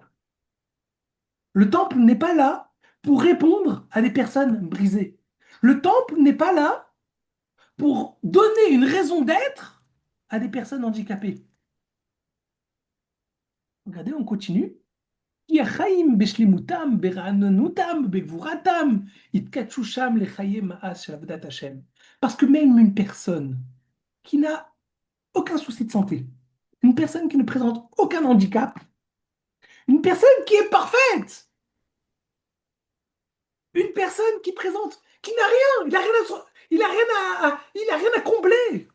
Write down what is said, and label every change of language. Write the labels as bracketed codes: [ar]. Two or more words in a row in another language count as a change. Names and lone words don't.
[fr] Le temple n'est pas là pour répondre à des personnes brisées. Le temple n'est pas là pour donner une raison d'être à des personnes handicapées. Regardez, on continue. [he] כי החיים בשלמותם, ברעננותם, בגבורתם, יתקדשו שם לחיי מאס של עבודת השם. [fr] Parce que même une personne qui n'a aucun souci de santé, une personne qui ne présente aucun handicap, une personne qui est parfaite, une personne qui présente, qui n'a rien, il a rien à combler.